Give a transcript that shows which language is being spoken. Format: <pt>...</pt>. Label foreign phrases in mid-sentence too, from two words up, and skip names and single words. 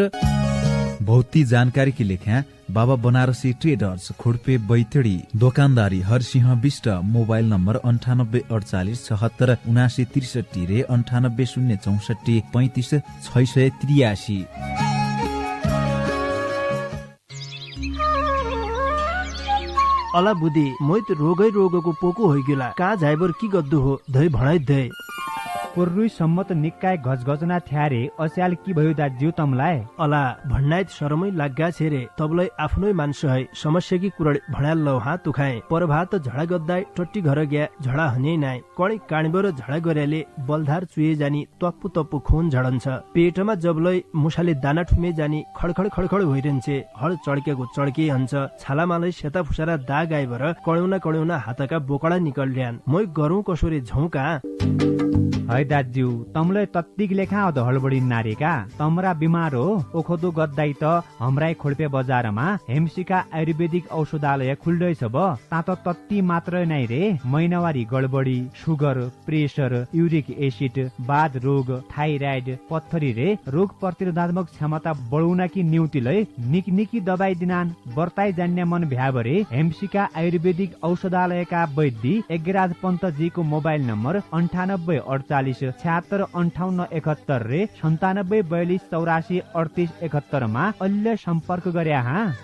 <dty>भौती जानकारी की लेख्या बाबा बनारसी ट्रेडर्स खोडपे बैतडी दोकानदारी हरसिंह विष्ट मोबाइल नम्बर 9848 76 7963 रे 98 064 35 683 अला बुद्धि मोइत रोगै रोगको पोको होइगेला कहाँ जाइबर की गद्दु हो धै भणाइ धै पुर्रुई सम्मत निकाय गजगजना थ्यारे अस्याल की भयो दाज्यू तमलाई अला भन्नाइत शरमै लाग्गा छेरे तबलाई आफ्नै मान्छे है समस्या की कुरड भणाल लौ हात तुखाए परभात झडा गद्दाई टट्टी घर ग्या झडा हने नाइ कणी काणीबर झडा गर्याले बलधार चुए जानी तप्पु तप्पु खून झडन्छ पेटमा जबलै मुसाले दाना ठुमे जानी खडखड होइरहन्छे हड चड्केको चड्के हन्छ छालामालै सेता फुसारा दाग आइबर कड्याउना हातका बोकडा निकल्ड्यान मै गरौँ कसोरे झौका है दाजु तमलाई तत्तिक लेखा अध हडबडी नारेका तमरा बिमार हो ओखदो गद्दाई त हमराई खोल्पे बजारमा हेमसिका आयुर्वेदिक औषधालय खुल्दैछ ब तात तत्ति मात्र नै रे महिनावारी गडबडी सुगर प्रेसर युरिक एसिड बाध रोग थाइराइड पत्थरी रे रोग प्रतिरोधात्मक क्षमता बढाउन कि न्यूतिलै निकनिकी दबाई दिनान बर्ताई जान्ने मन भ्याबरे हेमसिका आयुर्वेदिक औषधालयका वैद्य एगराज पन्तजीको मोबाइल नम्बर 9848765871 रे 9742843871 मा अहिले सम्पर्क गरे हा।</dty>